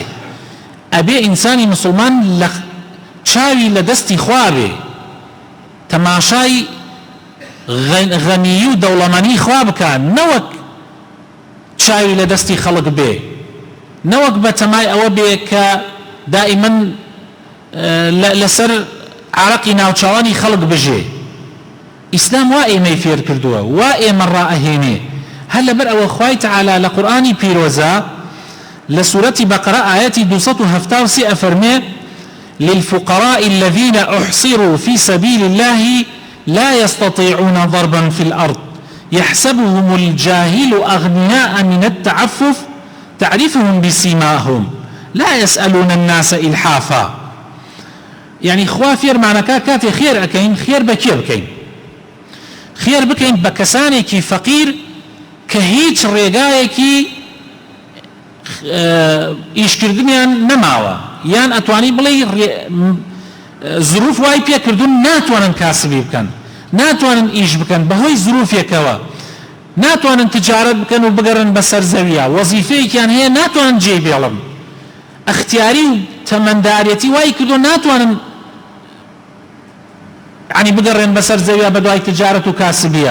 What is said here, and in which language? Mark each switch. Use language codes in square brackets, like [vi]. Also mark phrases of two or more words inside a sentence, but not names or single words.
[ckb] ئەبێ ئینسانی مسلمان لە چاوی لە دەستی خوا بێ، تەماشای غەنی و دەوڵەمەندی خوا بکە، نەوەک چاوی لە دەستی خەڵک بێ، نەوەک بە تەمای ئەوە بێ کە دائیمەن لەسەر عارەقی ناوچەوانی خەڵک بژێ. ئیسلام وا ئێمەی فێر کردووە، وا ئێمە ڕائەهێنێ. هەر لەبەر ئەوە خوای تەعالا لە قورئانی پیرۆزە لە سوورەتی بەقەرە ئایەتی 273 ئەفەرمێ: [ar] للفقراء الذين أحصروا في سبيل الله لا يستطيعون ضربا في الأرض يحسبهم الجاهل أغنياء من التعفف تعرفهم بسيماهم لا يسألون الناس إلحافا. [ckb] يعني خوا فير معناك كاتي خير أكين، خير بكير بكين، خير بكين بكسانيكي فقير كهيج ريقايكي ئیشکردنیان نەماوە، یان ئەتوانی بڵێ زروف وای پێکردون ناتوانن کاسبی بکەن، ناتوانن ئیش بکەن بەهۆی زروفێکەوە، ناتوانن تجارەت بکەن و بگەڕن بەسەر زەویە، وەزیفەیەکیان هەیە ناتوانن جێ بێڵن، ئەختیاری و تەمەنداریەتی وای کردو ناتوانن ینی بگەڕێن بەسەر زەویە بە دوای تجارەت و کاسبیە.